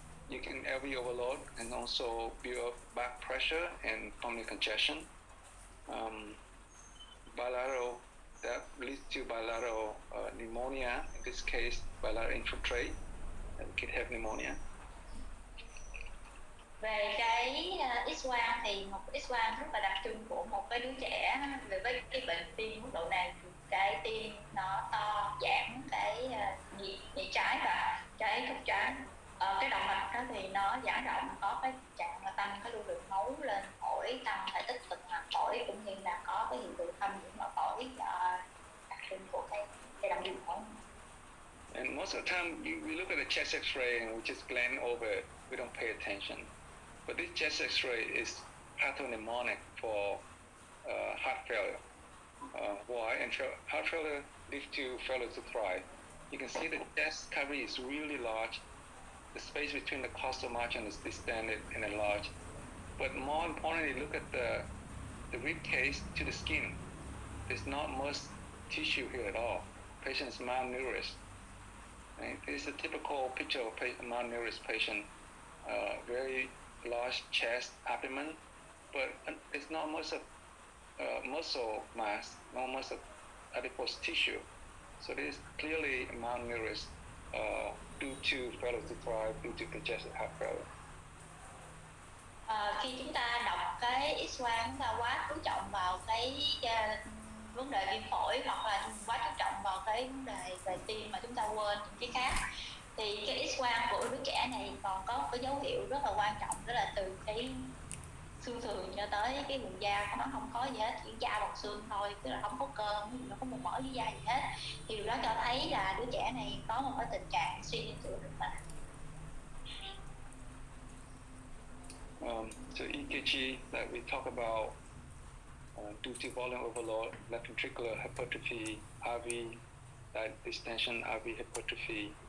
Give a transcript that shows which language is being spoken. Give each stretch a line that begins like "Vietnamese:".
English: You can LV overload and also build up back pressure and pulmonary congestion. Bilateral, that leads to bilateral pneumonia. In this case, bilateral infiltrate, and can have pneumonia.
Vietnamese: Về cái X-quang thì một X-quang rất là đặc trưng của một cái đứa trẻ với cái bệnh tim mức độ này, cái tim nó to, giãn cái nhị trái và cái thất trái. Cái động mạch đó thì nó giãn rộng, có cái trạng là tăng cái lưu lượng máu lên phổi, tăng thể tích tuần hoàn phổi, cũng như là có cái hiện tượng thâm nhiễm ở phổi đặc trưng của cái động mạch phổi.
English: And most of the time, we look at the chest X-ray and we just glance over it. We don't pay attention. But this chest X-ray is pathognomonic for heart failure. Why? And heart failure leads to failure to thrive. You can see the chest cavity is really large. The space between the costal margin is distended and enlarged. But more importantly, look at the rib cage to the skin. There's not much tissue here at all. Patient is malnourished. Right? This is a typical picture of a malnourished patient. Very large chest, abdomen, but it's not much of muscle mass, not much of adipose tissue. So this is clearly malnourished due to failure to thrive, due to congestive heart failure.
Vietnamese: Khi chúng ta đọc cái X-quang, chúng ta quá chú trọng vào cái vấn đề viêm phổi hoặc là quá chú trọng vào cái vấn đề về tim mà chúng ta quên những cái khác, thì cái X-quang của đứa trẻ này còn có cái dấu hiệu rất là quan trọng, đó là từ cái xương sườn cho tới cái vùng da của nó không có gì hết, chỉ da bọc xương thôi, tức là không có cơ, không có một mỡ dưới da gì hết. Thì điều đó cho thấy là đứa trẻ này có một cái tình trạng suy dinh dưỡng rất là
English: So EKG that we talk about due to volume overload, left ventricular hypertrophy, RV distension, RV hypertrophy.